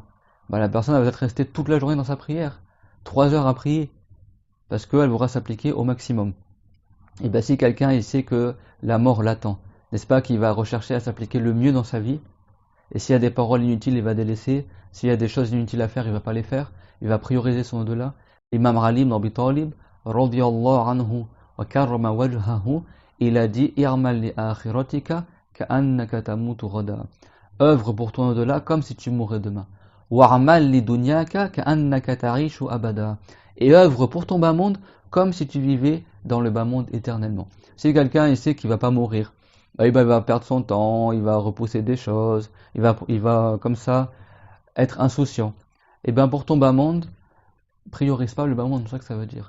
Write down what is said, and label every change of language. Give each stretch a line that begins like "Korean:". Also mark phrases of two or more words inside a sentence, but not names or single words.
French: La personne va peut-être rester toute la journée dans sa prière, 3 heures à prier, parce qu'elle voudra s'appliquer au maximum. Et si quelqu'un il sait que la mort l'attend, n'est-ce pas qu'il va rechercher à s'appliquer le mieux dans sa vie, et s'il y a des paroles inutiles, il va délaisser, s'il y a des choses inutiles à faire, il va pas les faire, il va prioriser son au-delà.
Arabic: Imam Ali ibn Abi Talib, رضي الله عنه وكرم وجهه,
French: il a dit
Arabic: اعمل لآخرتك كأنك تموت غدا.
French: Œuvre pour ton au-delà comme si tu mourrais demain.
Arabic: واعمل لدنياك كأنك تعيش أبدا.
French: Et œuvre pour ton bas monde comme si tu vivais dans le bas monde éternellement. Si quelqu'un il sait qu'il va pas mourir, il va perdre son temps, il va repousser des choses, il va comme ça être insouciant. Et bien pour ton bas monde, priorise pas le bas monde, c'est ça que ça veut dire.